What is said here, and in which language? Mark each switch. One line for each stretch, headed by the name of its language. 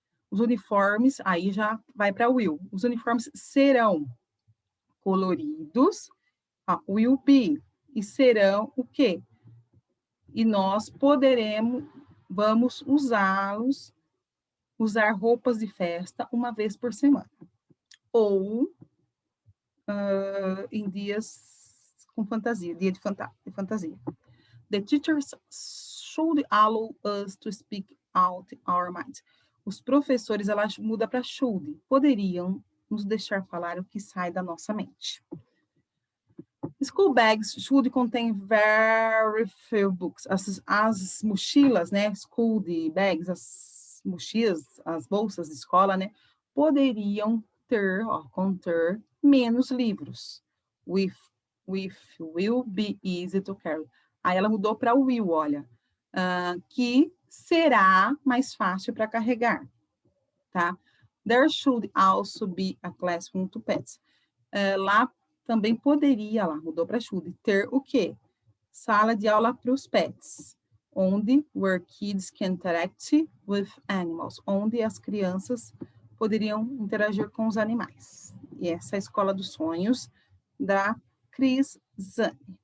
Portuguese: Os uniformes, aí já vai para Will. Os uniformes serão coloridos,
English: will be,
Portuguese: e serão o quê? E nós vamos usar roupas de festa uma vez por semana. Ou em dias com fantasia, dia de fantasia.
English: The teachers should allow us to speak out our minds.
Portuguese: Os professores, ela muda para should, poderiam nos deixar falar o que sai da nossa mente.
English: School bags should contain very few books.
Portuguese: As mochilas, né, school de bags, as mochilas, as bolsas de escola, né, poderiam conter menos livros.
English: With will be easy to carry.
Portuguese: Aí ela mudou para will, olha, que será mais fácil para carregar, tá?
English: There should also be a classroom to pets.
Portuguese: Lá também poderia, lá mudou para should, ter o quê? Sala de aula para os pets,
English: where kids can interact with animals,
Portuguese: onde as crianças poderiam interagir com os animais. E essa é a Escola dos Sonhos da Cris Zani.